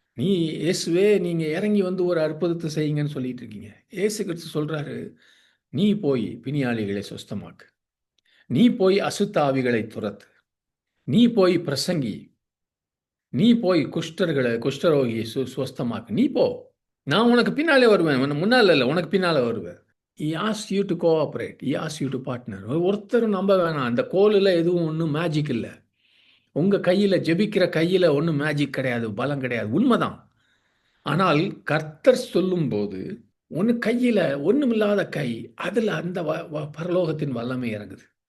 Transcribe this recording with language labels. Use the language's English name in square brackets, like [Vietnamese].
[Tamil] நீ இயேசுவே, நீங்க இறங்கி வந்து ஒரு அற்புதத்தை செய்யுங்கன்னு சொல்லிட்டு இருக்கீங்க. இயேசு கிறிஸ்து சொல்றாரு, நீ போய் பிணியாளிகளை சுஸ்தமாக்கு, நீ போய் அசுத்தாவிகளை துரத்து, நீ போய் பிரசங்கி, நீ போய் குஷ்டரோகியை சுஸ்தமாக்கு, நீ போ, நான் உனக்கு பின்னாலே வருவேன், முன்னால் இல்லை உனக்கு பின்னால் வருவேன். [English] He asks you to cooperate, he asks you to partner. [Tamil] ஒருத்தரும் நம்ப வேணாம், அந்த கோலில் எதுவும் ஒன்றும் மேஜிக் இல்லை, உங்கள் கையில் ஜெபிக்கிற கையில் ஒன்றும் மேஜிக் கிடையாது, பலம் கிடையாது, உண்மைதான். ஆனால் கர்த்தர் சொல்லும்போது ஒன்று கையில் ஒன்றுமில்லாத கை, அதில் அந்த பரலோகத்தின் வல்லமை இறங்குது.